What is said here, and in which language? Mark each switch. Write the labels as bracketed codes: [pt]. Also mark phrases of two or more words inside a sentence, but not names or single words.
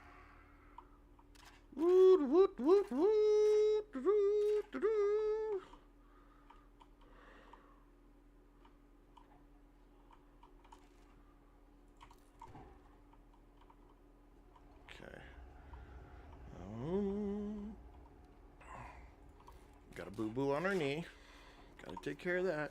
[en] Woot, woot, woot, woot, doo, doo, doo, doo. Okay. Got a boo-boo on her knee. Gotta take care of that.